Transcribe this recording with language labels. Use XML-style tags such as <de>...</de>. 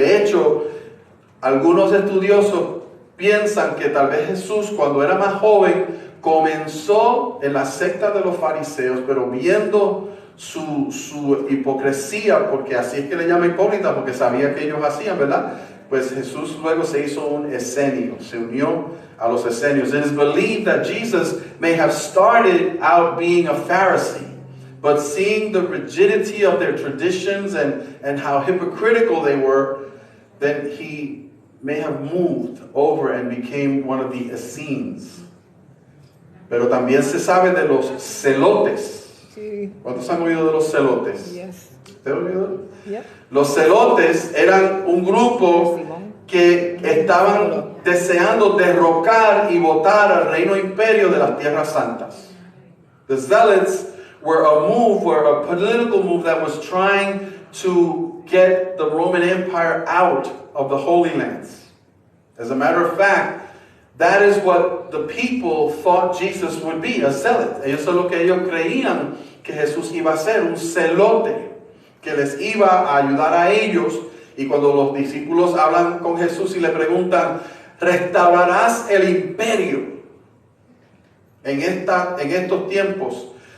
<es>De hecho, algunos estudiosos piensan que tal vez Jesús, cuando era más joven, comenzó en la secta de los fariseos, pero viendo su hipocresía, porque así es que le llama hipócrita, porque sabía que ellos hacían, ¿verdad? Pues Jesús luego se hizo un esenio, se unió a los esenios.</es> <en>It is believed that Jesus may have started out being a Pharisee, but seeing the rigidity of their traditions and how hypocritical they were, then he may have moved over and became one of the Essenes.</en> <es>Pero también se sabe de los celotes. Sí. ¿Cuántos han oído de los celotes?</es> <en>Yes.</en> <es>¿Usted ha oído?</es> <en>Yep.</en> <es>Los celotes eran un grupo que estaban deseando derrocar y botar al reino imperio de las tierras santas.</es> <en>The zealots were a political move that was trying to get the Roman Empire out of the Holy Lands. As a matter of fact, that is what the people thought Jesus would be, a zealot.</en> <es>Eso es lo que ellos creían que Jesús iba a ser, un celote, que les iba a ayudar a ellos. Y cuando los discípulos hablan con Jesús y le preguntan, ¿restaurarás el imperio en estos tiempos?</es>